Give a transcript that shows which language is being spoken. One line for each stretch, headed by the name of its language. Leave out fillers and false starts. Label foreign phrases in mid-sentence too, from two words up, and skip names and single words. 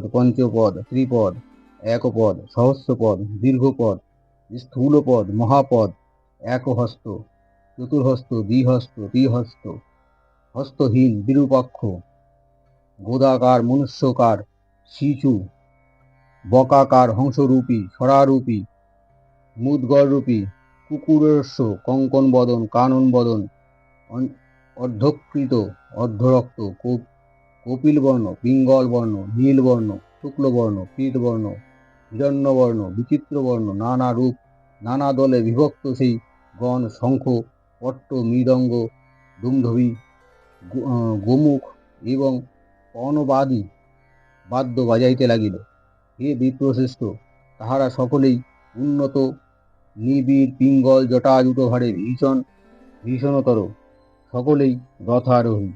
Bangla: পঞ্চপদ, ত্রিপদ, একপদ, সহস্রপদ, দীর্ঘপদ, স্থূলপদ, মহাপদ, একহস্ত, চতুর্হস্ত, দ্বিহস্ত, ত্রিহস্ত, হস্তহীন, বিরূপাক্ষ, গোদাকার, মনুষ্যকার, শিশু, বকাকার, হংসরূপী, সরারূপী, মুদ্গররূপী, কুকুরস্য, কঙ্কন বদন, কানন বদন, অর্ধকৃত, অর্ধরক্ত, কপিলবর্ণ, পিঙ্গলবর্ণ, নীলবর্ণ, শুক্লবর্ণ, পীতবর্ণ, হিরণ্যবর্ণ, বিচিত্রবর্ণ, নানা রূপ, নানা দলে বিভক্ত সেই গণ শঙ্খ, পট্ট, মৃদঙ্গ, দুমধবী, গোমুখ এবং পণবাদী বাদ্য বাজাইতে লাগিল। হে বিপ্রশ্রেষ্ঠ, তাহারা সকলেই উন্নত, নিবিড়, পিঙ্গল, জটাজুটভারে ভীষণতর, সকলেই রথারোহী।